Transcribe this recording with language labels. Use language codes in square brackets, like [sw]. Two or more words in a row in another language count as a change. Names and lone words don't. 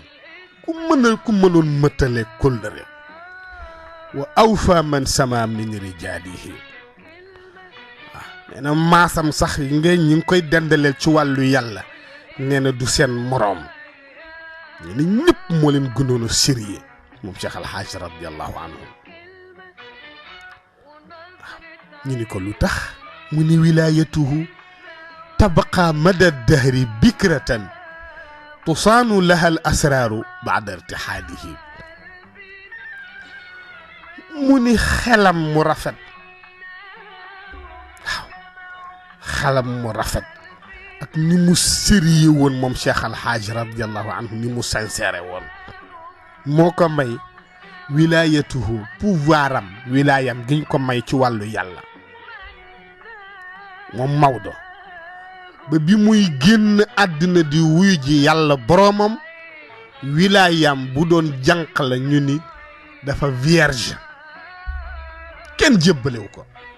[wo] ku mënoon mëtale kóllëre [ar] وأوفى من سما من رجاله [wo] waaw nee na maasam sax yi nga ñi ngi koy dendaleel ci wàllu yàlla nee na du seen moroom nee na ñëpp moo leen gënoon a sérieux moom Cheikh Alhaaj [ar] رضي الله عنه [wo] waaw ñu ni ko lu tax mu ni [ar] wilaayatuhu تبقى مدى الدهر بكرة تصان لها الأسرار بعد ارتحاله مني خلم مرفد خلم مرفد [wo] ak ni mu sérieux woon moom Cheikh Alhaaj [ar] رضي الله عنه [wo] ni mu sincère woon moo ko may wilaayatuhu pouvoir am wilaayam giñ ko may ci wàllu yàlla moom Maodo ba bi muy génn àddina di wuyu ji yàlla boroomam wilaayam bu doon jànq la ñu ni dafa vierge kenn jébbalewu ko